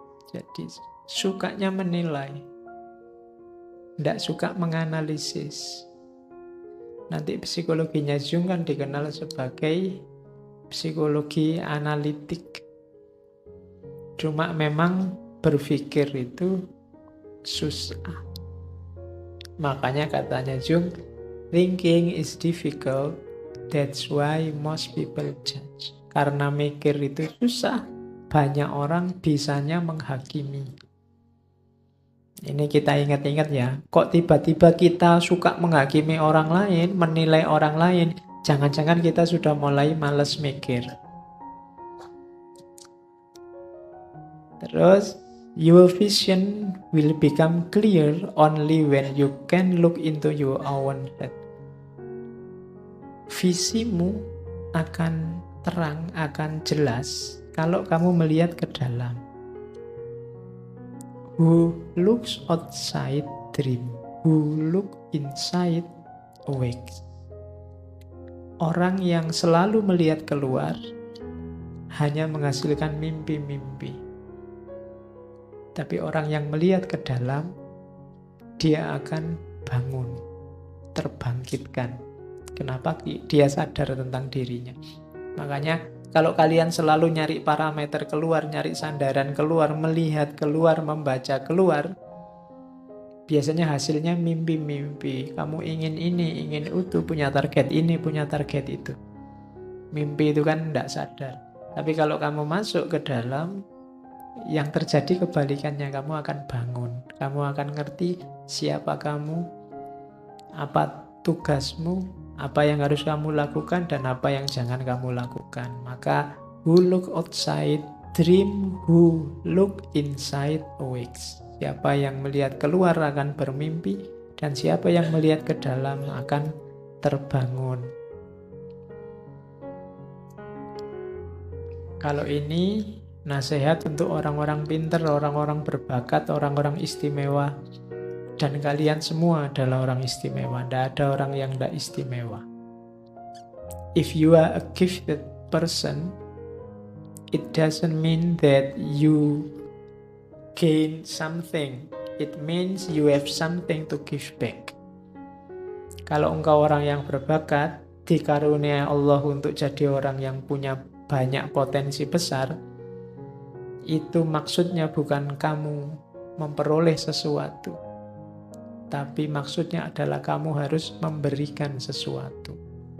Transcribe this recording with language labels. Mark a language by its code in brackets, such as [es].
[id] Jadi sukanya menilai, tidak suka menganalisis. Nanti psikologinya Jung kan dikenal sebagai psikologi analitik. Cuma memang berpikir itu susah. Makanya katanya [en] Jung, thinking is difficult, that's why most people judge. [id] Karena mikir itu susah, banyak orang bisanya menghakimi. Ini kita ingat-ingat ya, kok tiba-tiba kita suka menghakimi orang lain, menilai orang lain, jangan-jangan kita sudah mulai malas mikir. [en] Terus, your vision will become clear only when you can look into your own head. [id] Visimu akan terang, akan jelas kalau kamu melihat ke dalam. [en] Who looks outside dream, who look inside awake. [id] Orang yang selalu melihat keluar hanya menghasilkan mimpi-mimpi. Tapi orang yang melihat ke dalam, dia akan bangun, terbangkitkan. Kenapa? Dia sadar tentang dirinya. Makanya kalau kalian selalu nyari parameter keluar, nyari sandaran keluar, melihat keluar, membaca keluar, biasanya hasilnya mimpi-mimpi. Kamu ingin ini, ingin itu, punya target ini, punya target itu. Mimpi itu kan tidak sadar. Tapi kalau kamu masuk ke dalam, yang terjadi kebalikannya, kamu akan bangun. Kamu akan ngerti siapa kamu, apa tugasmu, apa yang harus kamu lakukan, dan apa yang jangan kamu lakukan. [en] Maka, who look outside dream, who look inside awakes. [id] Siapa yang melihat keluar akan bermimpi, dan siapa yang melihat ke dalam akan terbangun. Kalau ini nasihat untuk orang-orang pintar, orang-orang berbakat, orang-orang istimewa. Dan kalian semua adalah orang istimewa. Tidak ada orang yang tidak istimewa. [en] If you are a gifted person, it doesn't mean that you gain something. It means you have something to give back. [id] Kalau engkau orang yang berbakat, dikarunia Allah untuk jadi orang yang punya banyak potensi besar, itu maksudnya bukan kamu memperoleh sesuatu, tapi maksudnya adalah kamu harus memberikan sesuatu.